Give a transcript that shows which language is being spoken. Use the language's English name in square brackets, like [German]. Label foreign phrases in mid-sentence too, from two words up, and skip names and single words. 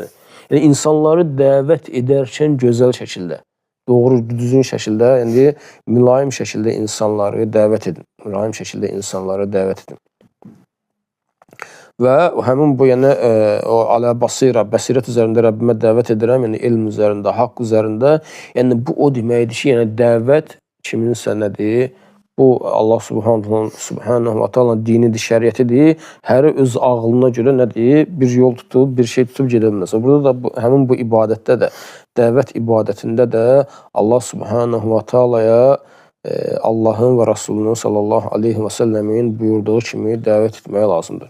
[Azerbaijani] Yəni insanları dəvət edərkən gözəl şəkildə, doğru, düzgün şəkildə, yəni mülayim şəkildə insanları dəvət edin. Mülayim şəkildə insanları dəvət edin. Və həmin bu, yəni, o [Arabic] على بصيرة [Azerbaijani] üzərində Rəbbimə dəvət edirəm, yəni elm üzərində, haqq üzərində, yəni bu o deməkdir ki, yəni dəvət kiminsə nədir? Bu Allah [Arabic] سبحانه وتعالى [Azerbaijani] dinidir, şəriətidir. Həri öz ağlına görə nədir? Bir yol tutub, bir şey tutub gedə bilməz. Burada da həmin bu ibadətdə də, dəvət ibadətində də Allah [Arabic] سبحانه وتعالى [Azerbaijani] Allahın və Rasulunun [Arabic] صلى الله عليه وسلم [Azerbaijani] buyurduğu kimi dəvət etməyə lazımdır.